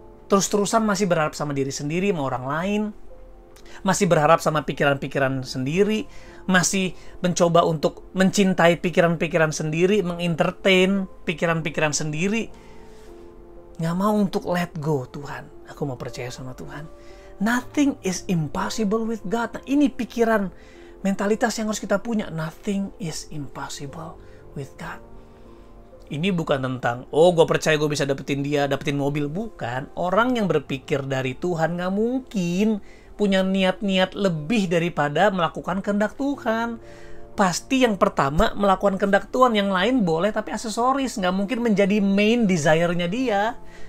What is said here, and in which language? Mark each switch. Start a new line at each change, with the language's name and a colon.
Indonesian: Terus-terusan masih berharap sama diri sendiri, sama orang lain. Masih berharap sama pikiran-pikiran sendiri, masih mencoba untuk mencintai pikiran-pikiran sendiri, mengentertain pikiran-pikiran sendiri. Nggak mau untuk let go Tuhan. Aku mau percaya sama Tuhan.
English: Nothing is impossible with God.
Indonesian: Nah, ini pikiran, mentalitas yang harus kita punya.
English: Nothing is impossible with God.
Indonesian: Ini bukan tentang, oh gue percaya gue bisa dapetin dia, dapetin mobil. Bukan. Orang yang berpikir dari Tuhan nggak mungkin punya niat-niat lebih daripada melakukan kehendak Tuhan. Pasti yang pertama melakukan kehendak Tuhan, yang lain boleh tapi aksesoris. Nggak mungkin menjadi main desire-nya dia.